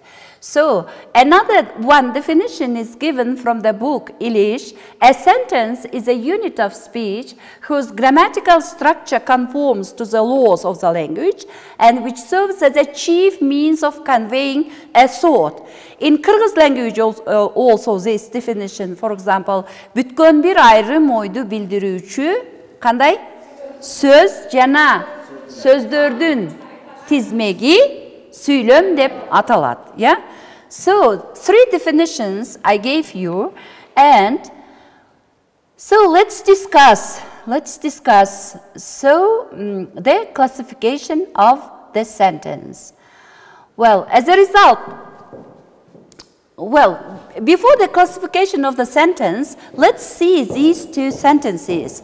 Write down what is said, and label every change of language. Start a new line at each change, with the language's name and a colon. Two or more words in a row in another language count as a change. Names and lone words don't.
English: So, another one definition is given from the book Ilish. A sentence is a unit of speech whose grammatical structure conforms to the laws of the language and which serves as a chief means of conveying a thought. In Kyrgyz language also this definition, for example,
Kyrgyz: бүткөн бир айрым ойду билдирүүчү кандай? Сөз жана сөздөрдүн тизмеги Süylem деп аталат,
English: yeah? So, 3 definitions I gave you, and so let's discuss the classification of the sentence. Well, as a result, before the classification of the sentence, let's see these 2 sentences.